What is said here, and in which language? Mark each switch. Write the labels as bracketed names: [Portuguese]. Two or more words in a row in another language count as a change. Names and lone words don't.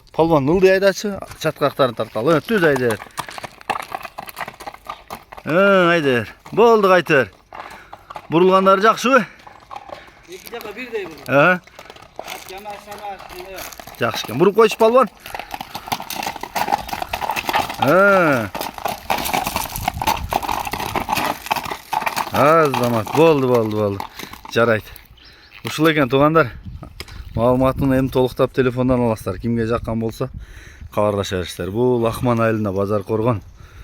[Kyrgyz] Палван ылдый айдачы, чаткактарын тарталы. Түз айдыр. Айдыр. Болду кайтыр. Бурулгандары жакшыбы? Эки жака бирдей бул. Жакшы экен. Буруп койчу палван. Азамат, болды. Жарайды. Ушул экен туугандар. Маалыматын эми толуктап телефондан аласыздар. Кимге жаккан болсо кабарлаша бериңиздер. Бул Акман айылында Базар Коргон.